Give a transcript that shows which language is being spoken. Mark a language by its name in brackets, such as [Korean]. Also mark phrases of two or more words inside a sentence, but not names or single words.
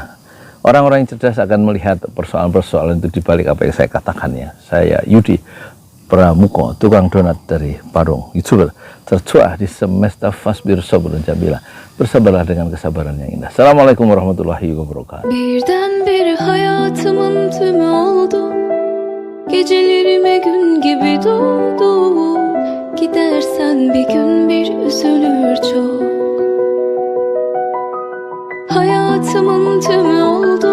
[Indonesian] Orang-orang yang cerdas akan melihat persoalan-persoalan itu dibalik apa yang saya katakan ya. Saya Yudi Pramuko, tukang donat dari Parung, YouTuber tercuah di semesta [Arabic] فاصبر صبرا جميلا. [Indonesian] Bersabarlah dengan kesabaran yang indah. [Arabic] السلام عليكم ورحمة الله وبركاته. [Turkish] Birdenbire hayatımın tümü oldu. Gecelerime gün gibi doğdu. Gidersen bir gün bir üzülür çok. Hayatımın tümü oldu.